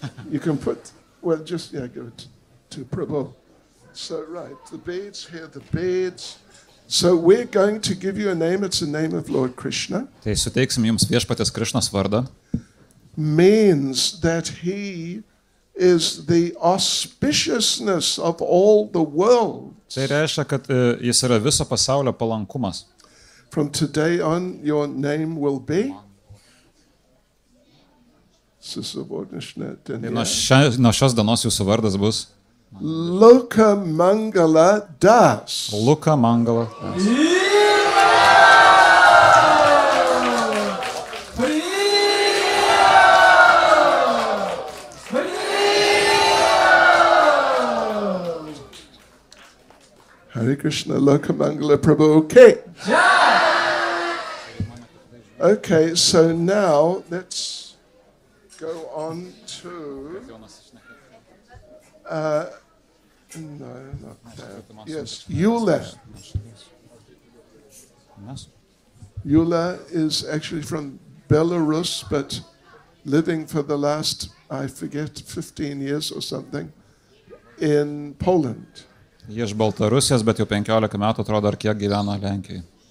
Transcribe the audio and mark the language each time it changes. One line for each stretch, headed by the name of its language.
English: You can put, well, just, yeah, give it to Prabhu. So, right, the beads here, the beads. So we're going to give you a name. It's the name of Lord Krishna.
Lithuanian: Tai suteiksim jums viešpatės Krišnos vardą.
English: Means that he is the auspiciousness of all the world.
Lithuanian: Tai reiškia, kad jis yra viso pasaulio palankumas.
English: From today on, your name will be Susubordinate
Lithuanian: Tai Dinya. nuo šios dienos jūsų vardas bus Loka Mangala Das. Luka Mangala.
English: Hare Krishna, Loka Mangala Prabhu. Okay. Okay, so now let's go on to. No, not that. Yes, Eula. Eula is actually from Belarus, but living for the last, I forget, 15 years or something, in Poland.
Lithuanian: Jie iš Baltarusijos, bet jau 15 metų atrodo, ar kiek gyvena Lenkijoje.